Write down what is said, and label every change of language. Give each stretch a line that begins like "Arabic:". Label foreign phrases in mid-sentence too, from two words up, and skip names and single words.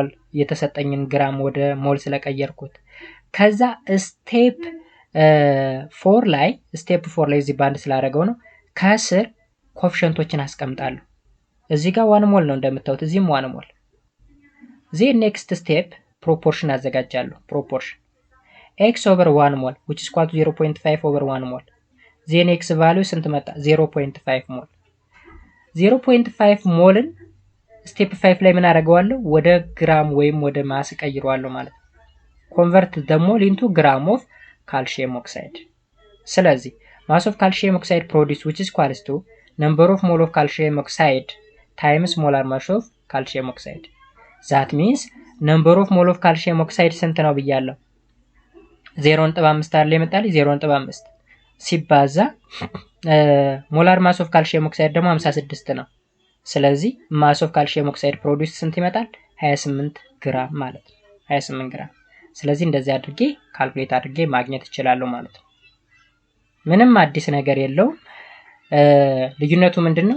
Amharic: የተሰጠኝን ግራም ወደ ሞል ስለቀየርኩት። ከዛ ስቴፕ 4 ላይ እዚህ ባንድ ስላደረገው ነው ከስር ኮኤፊሽንቶችን አስቀምጣለሁ። እዚህ ጋር 1 ሞል ነው እንደምታዩት፣ እዚህም 1 ሞል።
English: next step
Amharic: ፕሮፖርሽን አዘጋጃለሁ። ፕሮፖርሽን
English: x over 1 mole which is equal to 0.5 over 1 mole።
Amharic: x ቫልዩ ስንት መጣ? 0.5 ሞል። 0.5 ሞልን ስቴፕ 5 ላይ ምን አደርገዋለሁ? ወደ ግራም ወይም ወደ ማስ ቀይረዋለሁ ማለት ነው።
English: convert the mole into gram of calcium oxide። ስለዚህ mass of calcium oxide produced which is equals to number of mole of calcium oxide times molar mass of calcium oxide። that means number of mole of calcium oxide
Amharic: ስንት ነው ብያለሁ? 0.5 አይደል የመጣልኝ 0.5 ሲባዛ
English: molar mass of calcium oxide
Amharic: ደግሞ 56 ነው። ስለዚህ
English: mass of calcium oxide produce
Amharic: ስንት ይመጣል? 28 ግራም ማለት ነው። 28 ግራም። ስለዚህ እንደዚህ አድርጌ ካልኩሌት አድርጌ ማግኘት እችላለሁ ማለት ነው። ምንም አዲስ ነገር የለውም። ልዩነቱ ምንድነው?